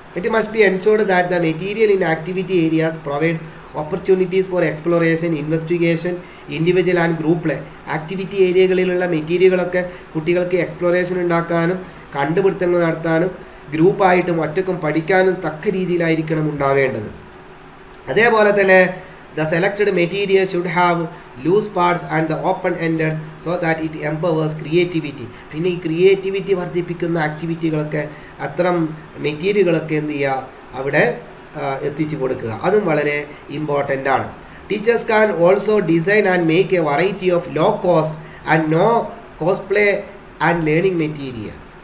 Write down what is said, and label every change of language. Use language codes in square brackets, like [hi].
[en] It must be ensured that the material in activity areas provide opportunities for exploration, investigation, individual and group play. [ml] Activity ഏരിയകളിലുള്ള മെറ്റീരിയലുകളൊക്കെ കുട്ടികൾക്ക് exploration ഉണ്ടാക്കാനും കണ്ടുപിടുത്തങ്ങൾ നടത്താനും ഗ്രൂപ്പായിട്ടും ഒറ്റക്കും പഠിക്കാനും തക്ക രീതിയിലായിരിക്കണം ഉണ്ടാവേണ്ടത്. അതേപോലെ തന്നെ [en] the selected material should have loose parts and the open-ended so that it empowers creativity. [ml] പിന്നെ ഈ ക്രിയേറ്റിവിറ്റി വർദ്ധിപ്പിക്കുന്ന ആക്ടിവിറ്റികളൊക്കെ അത്തരം മെറ്റീരിയലുകളൊക്കെ എന്ത് ചെയ്യുക, അവിടെ എത്തിച്ചു കൊടുക്കുക, അതും വളരെ ഇമ്പോർട്ടൻ്റ് ആണ്. [en] Teachers can also design and make a variety of low cost and no cost play and learning material.